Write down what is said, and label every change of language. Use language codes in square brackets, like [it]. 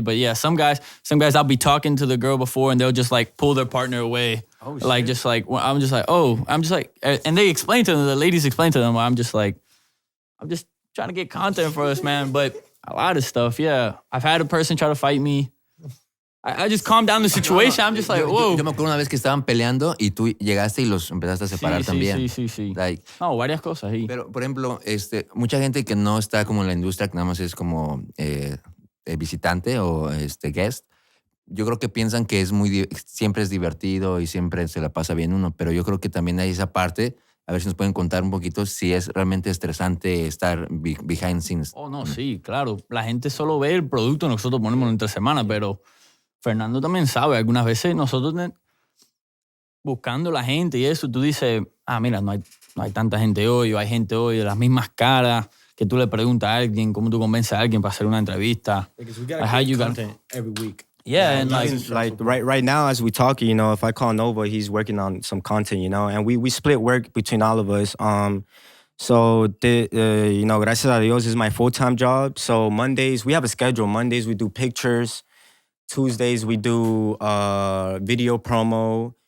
[en] But yeah, some guys I'll be talking to the girl before and they'll just like pull their partner away. Oh, Like, just like, I'm just like, and they explain to them, the ladies explain to them, I'm just trying to get content for us, man. But a lot of stuff, yeah. I've had a person try to fight me. I just calm down the situation. I'm just like, whoa. [es] Yo me acuerdo una vez que estaban peleando y tú llegaste y los empezaste a separar también. Sí. [en] Like, [es] No, varias cosas ahí. pero, por ejemplo, mucha gente que no está como en la industria, que nada más es como visitante o guest, yo creo que piensan que siempre es divertido y siempre se la pasa bien uno, pero yo creo que también hay esa parte, a ver si nos pueden contar un poquito si es realmente estresante estar [en] behind scenes. [es] Oh, no, sí, claro. La gente solo ve el producto, nosotros ponemos entre semana, pero Fernando también sabe, algunas veces nosotros buscando la gente y eso, tú dices, mira, no hay tanta gente hoy, o hay gente hoy de las mismas caras, que tú le preguntas a alguien, cómo tú convences a alguien para hacer una entrevista. [en] Because we gotta How create you got- content every week. Yeah, and like right now as we talk, you know, if I call Nova, he's working on some content, you know, and we split work between all of us. So you know, [es] gracias a Dios [en] is my full-time job. So Mondays we have a schedule. Mondays we do pictures. Tuesdays we do video promo.